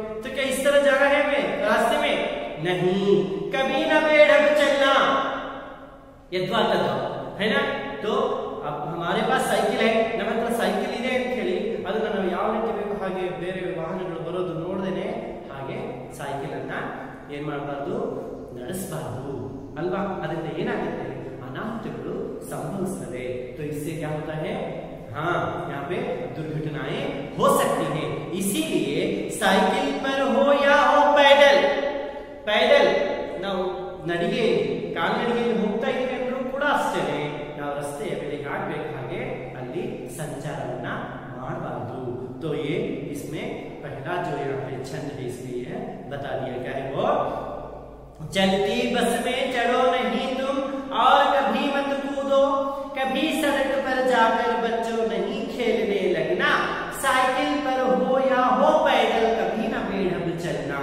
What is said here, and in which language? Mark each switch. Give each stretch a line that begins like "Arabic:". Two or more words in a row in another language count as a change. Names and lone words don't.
Hindi: तो क्या इस तरह जाना है हमें रास्ते में? नहीं। कभी ना बेढब चलना, यथवा तथवा, है ना? तो अब हमारे पास साइकिल है,
Kannada: ನಮ್ಮ ಹತ್ರ ಸೈಕಲ್ ಇದೆ ಅಂತ ಹೇಳಿ ಅದನ್ನ ನಾವು ಯಾವ ರೀತಿ ಬೇಕು ಹಾಗೆ ಬೇರೆ ವಾಹನಗಳು ಬರೋದು ನೋಡದೇನೆ ಹಾಗೆ ಸೈಕಲ್ ಅನ್ನ ಏನ್ ಮಾಡಬಾರ್ದು? ನಡೆಸಬಾರ್ದು ಅಲ್ವಾ? ಅದರಿಂದ ಏನಾಗುತ್ತೆ? ಅನಾಹುತಗಳು ಸಂಭವಿಸುತ್ತವೆ.
Hindi: तो इससे क्या होता है? हाँ, यहाँ पे दुर्घटनाएं हो सकती हैं. इसीलिए साइकिल पर हो या हो पैदल, पैदल
Kannada: ನಾವು ನಡಿಗೆ ಕಾಲ್ನಡಿಗೆಯಲ್ಲಿ ಹೋಗ್ತಾ ಇದ್ದೀವಿ ಅಂದ್ರೂ ಕೂಡ ಅಷ್ಟೇ ನಾವು ರಸ್ತೆಯ ಮೇಲೆ ಆಗ್ಬೇಕು ಹಾಗೆ ಅಲ್ಲಿ ಸಂಚಾರವನ್ನ ಮಾಡಬಾರದು.
Hindi: तो ये इसमें पहला जो यहाँ पे छंद है इसमें यह बता दिया क्या है वो? चलती बस में चढ़ो नहीं तुम और कभी मत कूदो, कभी सड़क पर जाकर बच्चों नहीं खेलने लगना, साइकिल पर हो या हो पैदल कभी ना बेढब चलना.